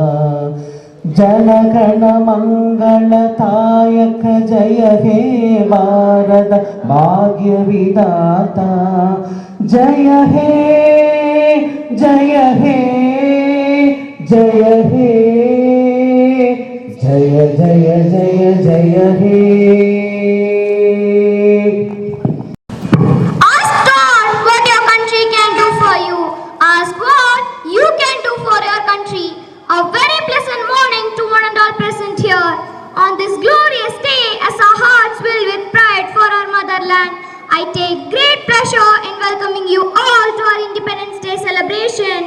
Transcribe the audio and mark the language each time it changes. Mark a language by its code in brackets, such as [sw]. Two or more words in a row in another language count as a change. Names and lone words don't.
[bn] জনগণ মঙ্গলদায়ক জয় হে ভারত ভাগ্য বিধাতা জয় হে জয় হে জয় হে জয় জয় জয় জয় হে [en] Ask God what your country can do for you. Ask what you can do for your country. A very pleasant morning to one and all present here. On this glorious day, as our hearts fill with pride for our motherland, I take great pleasure in welcoming you all to our Independence Day celebration.